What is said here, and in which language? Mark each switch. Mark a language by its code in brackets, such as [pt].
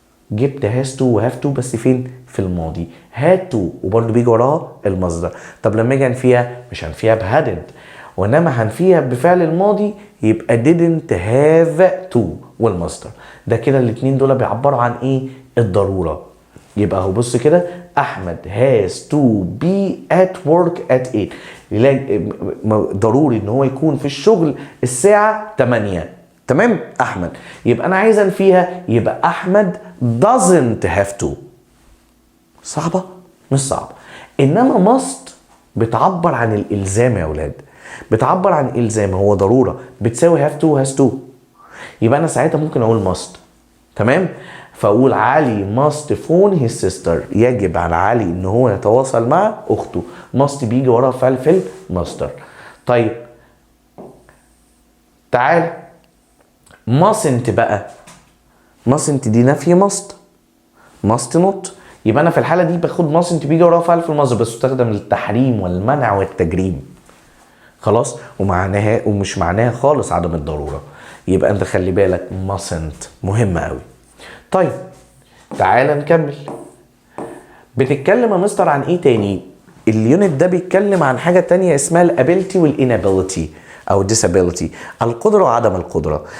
[ar] جبت has to و have to بس فين؟ في الماضي. had to وبرضه بيجي وراها المصدر. طب لما اجي هنفيها مش هنفيها ب hadn't، وإنما هنفيها بفعل الماضي يبقى didn't have to والمصدر. ده كده الاتنين دول بيعبروا عن ايه؟ الضرورة. يبقى هو بص كده، [en] احمد has to be at work at 8. [ar] ضروري ان هو يكون في الشغل الساعة 8. تمام احمد. يبقى انا عايز انفيها يبقى احمد [en] doesn't have to. [ar] صعبة؟ مش صعبة. انما must بتعبر عن الالزام يا اولاد، بتعبر عن الزام، هو ضرورة بتساوي have to has to. يبقى انا ساعتها ممكن اقول must. تمام. فاقول علي [en] must phone his sister، [ar] يجب على علي ان هو يتواصل مع اخته. must بيجي وراها فعل في المصدر. طيب تعال mustn't بقى. mustn't دي نفي must not. يبقى انا في الحاله دي باخد mustn't بيجي وراها فعل في المصدر بس تستخدم للتحريم والمنع والتجريم. خلاص. ومش معناها خالص عدم الضروره. يبقى انت خلي بالك mustn't مهمه قوي. طيب تعال نكمل. بنتكلم يا مستر عن ايه تاني؟ اليونت ده بيتكلم عن حاجه تانية اسمها الابيلتي والانابيلتي او disability، القدره وعدم القدره.